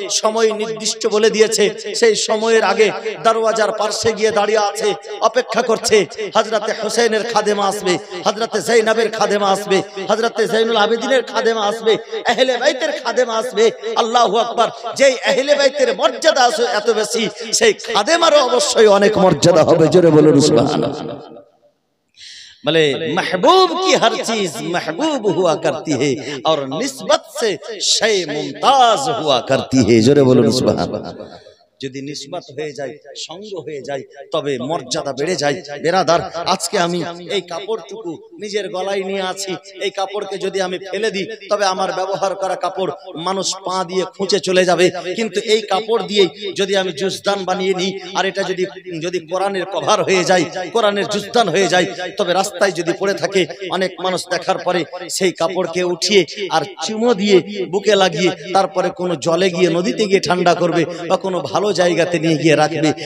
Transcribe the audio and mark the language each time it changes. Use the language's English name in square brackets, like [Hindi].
[Bangla] সময় নির্দিষ্ট বলে দিয়েছে, সেই সময়ের আগে দরওয়াজার পাশে গিয়ে দাঁড়িয়ে আছে, অপেক্ষা করছে। হযরতে হুসাইনের খাদেমা আসবে, হযরতে যায়েনাবের খাদেমা আসবে, হযরতে যায়নুল আবেদিনের খাদেমা আসবে, আহলে বাইতের খাদেমা আসবে। আল্লাহু আকবার। যেই আহলে বাইতের মর্যাদা আছে এত বেশি, সেই খাদেমারও অবশ্যই অনেক মর্যাদা হবে। জোরে বলুন সুবহানাল্লাহ। [Hindi] भले महबूब की हर चीज महबूब हुआ करती है और निस्बत से शय मुमताज हुआ करती है। जोरे बोलो सुभान अल्लाह। [Bangla] যদি নিসবত হয়ে যায়, সঙ্গ হয়ে যায়, তবে মর্যাদা বেড়ে যায়। বেরাদার, আজকে আমি এই কাপড়টুকু নিজের গলায় নিয়ে আছি, এই কাপড়কে যদি আমি ফেলে দিই, তবে আমার ব্যবহার করা কাপড় মানুষ পা দিয়ে খুঁচে চলে যাবে। কিন্তু এই কাপড় দিয়ে যদি আমি জুজদান বানিয়ে নিই, আর এটা যদি কোরআনের কভার হয়ে যায়, কোরআনের জুজদান হয়ে যায়, তবে রাস্তায় যদি পড়ে থাকে, অনেক মানুষ দেখার পরে সেই কাপড়কে উঠিয়ে আর চুমো দিয়ে বুকে লাগিয়ে তারপরে কোনো জলে গিয়ে, নদীতে গিয়ে ঠান্ডা করবে বা কোনো ভালো জায়গাতে নিয়ে গিয়ে রাখবে।